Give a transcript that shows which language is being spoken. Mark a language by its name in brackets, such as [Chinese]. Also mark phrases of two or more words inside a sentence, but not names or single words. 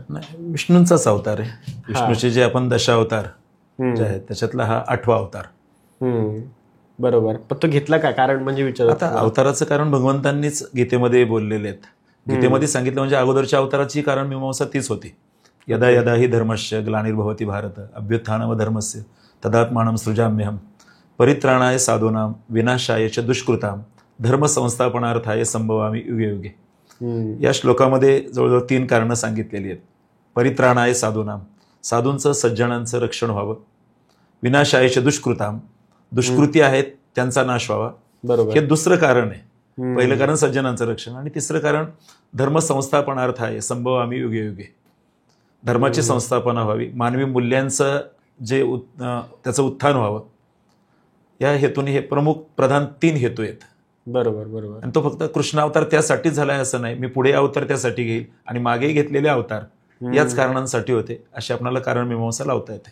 [Marathi] नाही, विष्णूंचाच अवतार आहे. विष्णूचे जे आपण दशावतार जे आहेत त्याच्यातला हा 8वा अवतार. बरोबर, पण तो घेतला का? कारण म्हणजे विचार. आता अवताराचं कारण भगवंतांनीच गीतेमध्ये बोललेले आहेत. गीतेमध्ये सांगितलं म्हणजे अगोदरच्या अवताराची कारण मीमांसा तीच होती. [Sanskrit] यदा यदा हि धर्मस्य ग्लानिर्भवति भारत अभ्युत्थानम धर्मस्य तदात्मानं सृजाम्यहम परित्राणाय साधूनां विनाशाय च दुष्कृतां धर्म संस्थापनार्थाय संभवामी युगे युगे. [Marathi] या श्लोकामध्ये जवळजवळ 3 कारणं सांगितलेली आहेत. [Sanskrit] परित्राणाय साधूनां, [Marathi] साधूंचं सज्जनांचं रक्षण व्हावं. [Sanskrit] विनाशाय च दुष्कृतां, [Marathi] दुष्कृती आहेत त्यांचा नाश व्हावा. बरोबर, हे दुसरं कारण आहे. पहिलं कारण सज्जनांचं रक्षण आणि तिसरं कारण [Sanskrit] धर्म संस्थापनार्थ [Marathi] आहे [Sanskrit] संभवामी युगे युगे. [Marathi] धर्माची संस्थापना व्हावी, मानवी मूल्यांचं जे त्याचं उत्थान व्हावं, या हेतूने हे प्रमुख प्रधान 3 हेतू आहेत. बरोबर बरोबर. आणि तो फक्त कृष्ण अवतार त्यासाठीच झालाय असं नाही. मी पुढे अवतार त्यासाठी घेईल आणि मागे घेतलेले अवतार याच कारणांसाठी होते अशी आपल्याला कारण मीमांसा लावता येते.